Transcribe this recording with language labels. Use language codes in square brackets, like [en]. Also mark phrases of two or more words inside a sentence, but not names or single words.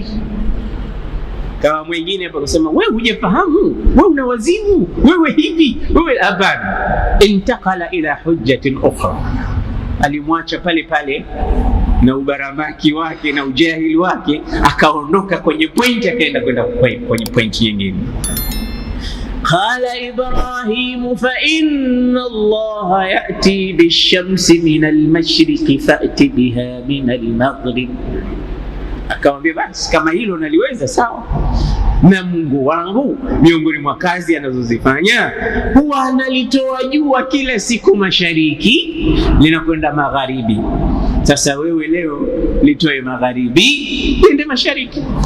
[sw] Kama mwingine hapa kusema wewe hujafahamu, wewe una wazimu, wewe hivi, wewe hapana. [ar] انتقل إلى حجة أخرى, [sw] alimwacha pale pale na ubaramaki wake na ujahili wake, akaondoka kwenye pointi, akaenda kwenye pointi nyingine. [ar] قال إبراهيم فإن الله يأتي بالشمس من المشرق فأت بها من المغرب. [sw] Akamwambia basi kama hilo naliweza sawa, na Mungu wangu miongoni mwa kazi anazozifanya huwa analitoa jua kila siku mashariki linakwenda magharibi. Sasa wewe leo litoe magharibi liende mashariki.